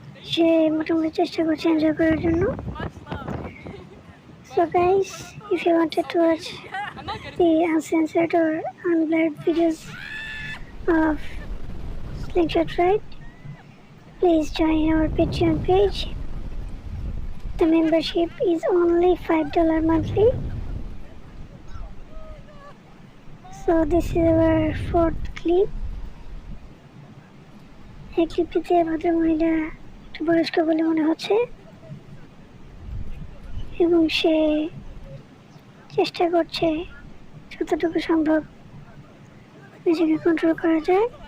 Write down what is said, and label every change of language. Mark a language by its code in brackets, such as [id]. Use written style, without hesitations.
[bn] সে মোটামুটি চেষ্টা করছে এনজয় করার জন্য। [en] So guys, if you wanted to watch the uncensored or unblurred videos of Slingshot Ride, please join our Patreon page. The membership is only $5 monthly. So this is our fourth clip. [bn] এই ক্লিপটিতে ভদ্র মহিলা একটু বয়স্ক বলে মনে হচ্ছে এবং সে চেষ্টা করছে যতটুকু সম্ভব নিজেকে কন্ট্রোল করা যায়।